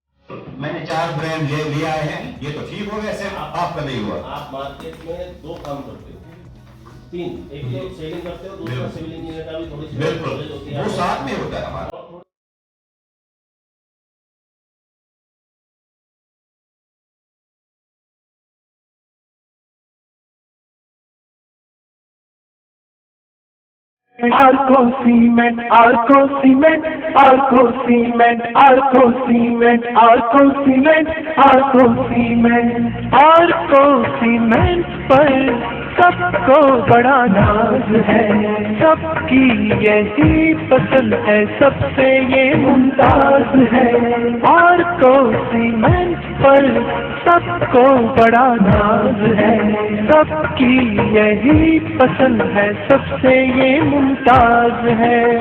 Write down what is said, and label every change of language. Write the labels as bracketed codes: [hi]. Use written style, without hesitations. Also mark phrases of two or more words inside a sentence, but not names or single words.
[ur] میں نے 4 برانڈ لے آئے ہیں, یہ تو ٹھیک ہو گیا, صرف آپ کا نہیں ہوا. آپ مارکیٹ میں 2 کام کرتے ہو, 3, ایک تو سیلنگ کرتے ہو, دوسرا [en] civil engineer [ur] کا بھی تھوڑی سی بالکل, وہ ساتھ میں ہوتا ہے ہمارا. Arco Cement, Arco Cement, Arco Cement, Arco Cement, Arco Cement, Arco Cement, Arco Cement پر سب کو بڑا ناز ہے، سب کی یہی پسند ہے، سب سے یہ ممتاز ہے. Arco Cement پر سب کو بڑا ناز ہے، سب کی یہی پسند ہے، سب سے یہ ممتاز ہے.